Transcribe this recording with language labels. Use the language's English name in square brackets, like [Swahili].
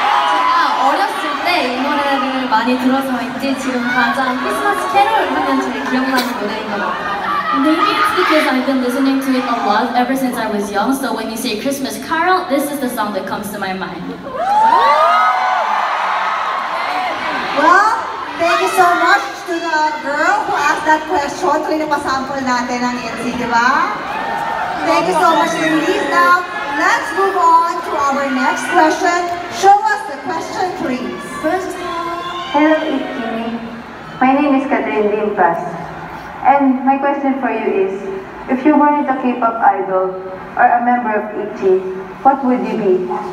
[Korean] 제가 어렸을 때 이 노래를 많이 들어서인지 지금 가장 크리스마스 캐롤 하면 제일 기억나는 노래인 것 같아요. [English] Maybe it's because I've been listening to it a lot ever since I was young, so when you say Christmas Carol, this is the song that comes to my mind. Well, thank you so much to the girl who asked that question. [Filipino] Tuloy na pasample natin ang NC, di ba? [English] Thank you so much, ladies. Now, let's move on to our next question. Show us the question, please. Hello, Itzy. My name is Catherine Limpas. And my question for you is, if you weren't a K-pop idol or a member of ITZY, what would you be?